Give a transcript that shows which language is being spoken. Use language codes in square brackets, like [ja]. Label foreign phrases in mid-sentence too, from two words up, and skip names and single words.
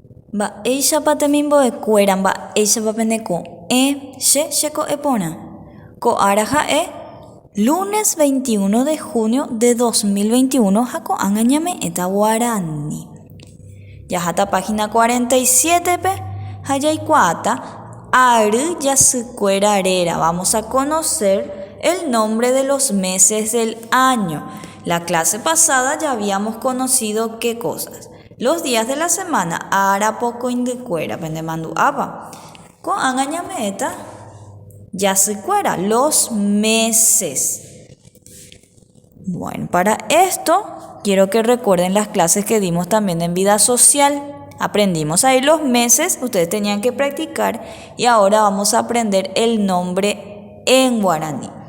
[gn] Mba'éichapa temimbo'ekuéra mba'éichapa peneko cheko epórã. Ko'ára ha'e [es] lunes 21 de junio de 2021 [gn] ha ko'ág̃a ñame'ẽta Guarani. Jaháta página 47pe ha jaikuaáta ary jasykuéra réra. [es] Vamos a conocer el nombre de los meses del año. La clase pasada ya habíamos conocido qué cosas. Los días de la semana, [gn] ara poco indikuéra, pendemandu apa. Ko'ág̃a ñame'ẽta jasykuéra, [es] los meses. Bueno, para esto quiero que recuerden las clases que dimos también en vida social. Aprendimos ahí los meses, ustedes tenían que practicar y ahora vamos a aprender el nombre en guaraní.